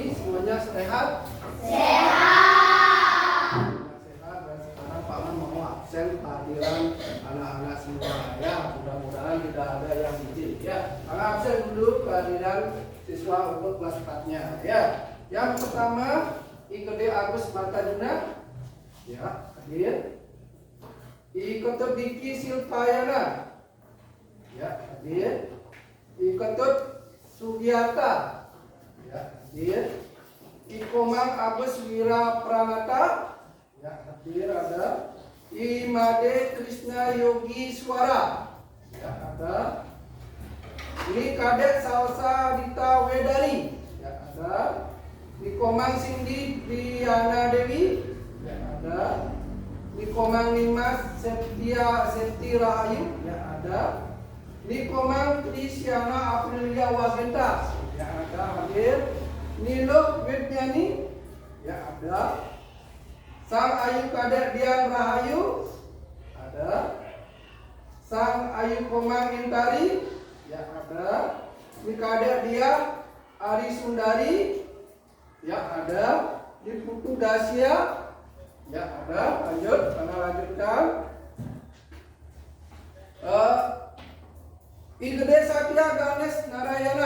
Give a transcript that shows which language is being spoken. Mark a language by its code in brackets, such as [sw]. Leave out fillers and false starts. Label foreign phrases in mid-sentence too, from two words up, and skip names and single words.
[id] Semuanya sehat? Sehat. Dan sekarang Pak Man mau absen kehadiran anak-anak semua. Ya, mudah-mudahan tidak ada yang izin. Ya, Kang absen dulu kehadiran siswa untuk kelas 4-nya. Ya, yang pertama IKD Agus Martadina. Ya, hadir. Iketut Diki Silpayana. Ya, hadir. Iketut Sugiarta. Ya, hadir. Ikomang Abes Wira Pranata. Ya, hadir ada. Imade Krishna Yogi Swara. Ya, ada. Ini Kadek Salsa Dita Wedari. Ya, ada. Ikomang Cindy Diana Dewi. Ya, ada. Nikomang Nimas Septi Rahayu. Ya, ada. Nikomang Trisyana Aprilia Wagenta. Ya, ada hadir. Nilo Widnyani. Ya, ada. Sang Ayu Kadek Dian Rahayu. Ada. Sang Ayu Komang Intari. Ya ada. Di Kadek Dia Ari Sundari. Ya ada. Di Putu Dasia. Ya ada. Lanjut. Karena lanjutkan. I Gede Satya Ganes Narayana.